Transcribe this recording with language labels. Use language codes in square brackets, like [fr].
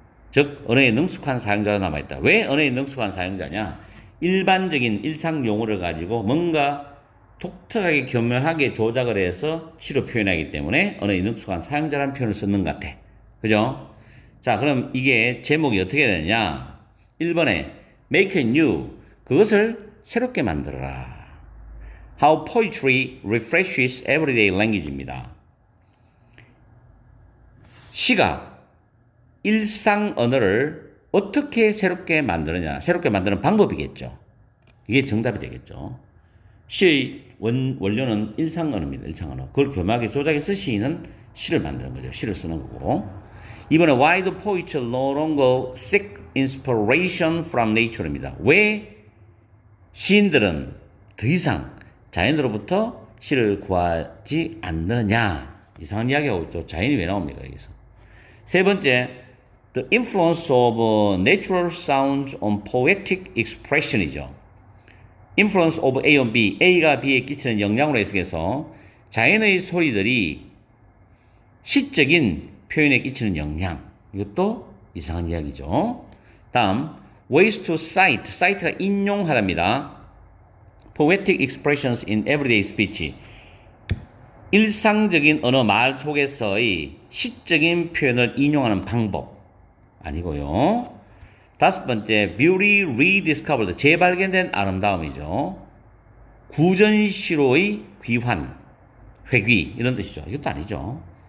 [ko] 즉 언어에 능숙한 사용자로 남아 있다. 왜 언어에 능숙한 사용자냐? 일반적인 일상 용어를 가지고 뭔가 독특하게 교묘하게 조작을 해서 시로 표현하기 때문에 언어에 능숙한 사용자라는 표현을 쓰는 것 같아. 그죠? 자, 그럼 이게 제목이 어떻게 되느냐? 1번에 [en] make it new. [ko] 그것을 새롭게 만들어라. [en] How poetry refreshes everyday language입니다. [ko] 시가 일상 언어를 어떻게 새롭게 만드느냐. 새롭게 만드는 방법이겠죠. 이게 정답이 되겠죠. 시의 원료는 일상 언어입니다. 일상 언어. 그걸 교묘하게 조작해서 시인은 시를 만드는 거죠. 시를 쓰는 거고. 이번에 [en] why do poets no longer seek inspiration from nature입니다. [ko] 왜 시인들은 더 이상 자연으로부터 시를 구하지 않느냐. 이상한 이야기하고 있죠. 자연이 왜 나옵니까 여기서. 세 번째, [en] the influence of natural sounds on poetic expression이죠. influence of A on B, [ko] A가 B에 끼치는 영향으로 해석해서 자연의 소리들이 시적인 표현에 끼치는 영향. 이것도 이상한 이야기죠. 다음, [en] ways to cite, cite가 [ko] 인용하답니다. [en] poetic expressions in everyday speech. [ko] 일상적인 언어 말 속에서의 시적인 표현을 인용하는 방법 아니고요. 다섯 번째, [en] beauty rediscovered, [ko] 재발견된 아름다움이죠. 구전시로의 귀환, 회귀 이런 뜻이죠. 이것도 아니죠.